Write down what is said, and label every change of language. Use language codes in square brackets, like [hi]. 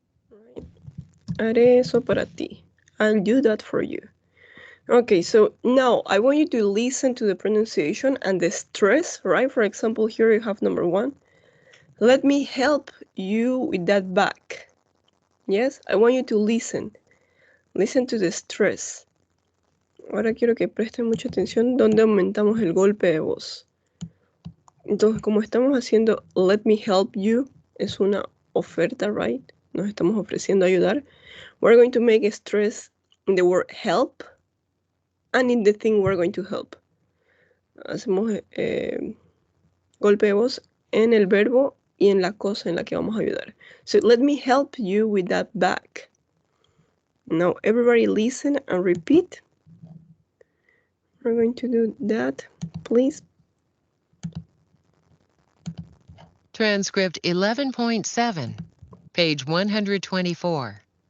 [en] Right. [es] Haré eso para ti. [en] I'll do that for you. Okay, so now I want you to listen to the pronunciation and the stress, right? For example, here you have number 1. Let me help you with that bag. Yes, I want you to listen. Listen to the stress. [es] Ahora quiero que presten mucha atención donde aumentamos el golpe de voz. Entonces, como estamos haciendo [en] let me help you, [es] es una oferta, right? Nos estamos ofreciendo ayudar. [en] We're going to make a stress in the word help and in the thing we're going to help. [es] Hacemos golpe de voz en el verbo y en la cosa en la que vamos a ayudar. [en] So, let me help you with that bag. Now, everybody listen and repeat. We're going to do that, please. Transcript 11.7, page 124.